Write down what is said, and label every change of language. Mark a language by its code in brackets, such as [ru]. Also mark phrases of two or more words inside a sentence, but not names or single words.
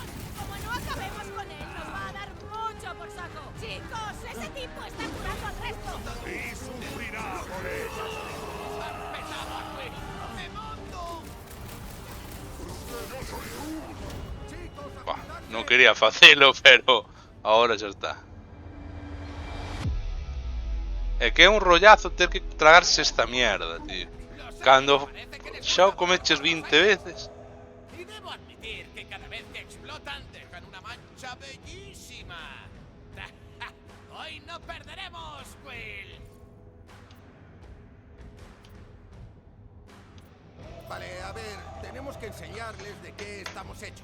[es] Como no acabemos con él, nos va a dar mucho por saco. Chicos, ese tipo está curando al resto. Y sufrirá por ella. ¡Han petado a Quill! ¡Me monto! Chicos, a Buah, juntarse. [gl] non quería facelo, pero ahora xa está. É que é un rollazo ter que tragarse [es] esta mierda, tío. [gl] Cando xa o comeches 20 veces. [es] Y debo admitir que cada vez que explotan dejan una mancha bellísima. ¡Hoy no perderemos, Quill! Vale, a ver, tenemos que enseñarles de qué estamos hechos.